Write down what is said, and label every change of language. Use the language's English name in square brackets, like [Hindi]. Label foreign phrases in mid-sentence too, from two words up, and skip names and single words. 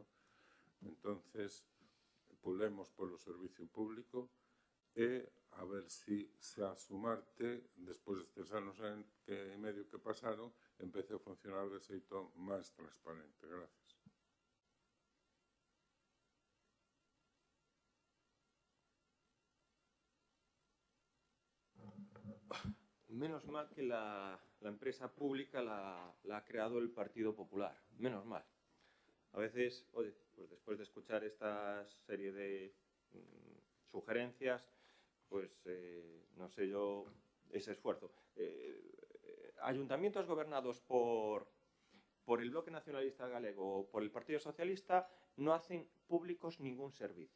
[Galician] Entonces, pulemos polo servicio público e a ver se a Sumarte, despois destes anos e medio que pasaron, empece a funcionar de xeito máis transparente. [Spanish] Gracias. Menos mal que la empresa pública la ha creado el Partido Popular. Menos mal. A veces, oye, pues después de escuchar esta serie de sugerencias, pues no sé yo, ese esfuerzo. Ayuntamientos gobernados por el Bloque Nacionalista Galego o por el Partido Socialista no hacen públicos ningún servicio.